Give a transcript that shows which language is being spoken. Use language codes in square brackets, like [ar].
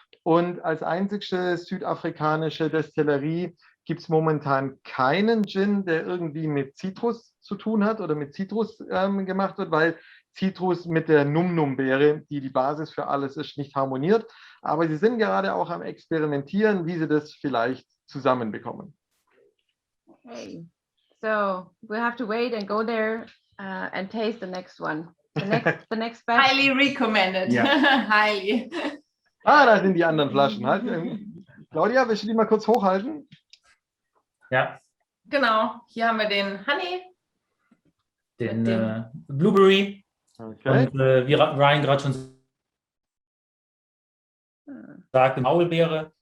[de] Und als einzigste südafrikanische Destillerie gibt es momentan keinen Gin, der irgendwie mit Zitrus zu tun hat oder mit Zitrus gemacht wird, weil Zitrus mit der Num-Num-Beere, die die Basis für alles ist, nicht harmoniert. Aber sie sind gerade auch am Experimentieren, wie sie das vielleicht zusammenbekommen. Okay. [en] So we have to wait and go there and taste the next one. The next batch. Highly recommended. [de] Ja. [en] Highly. [de] Da sind die anderen Flaschen. Halt, Claudia, willst du die mal kurz hochhalten? Ja, Genau, hier haben wir den Honey. den Mit dem- [en] Blueberry. Okay. [de] Und wie Ryan gerade schon sagte, Maulbeere.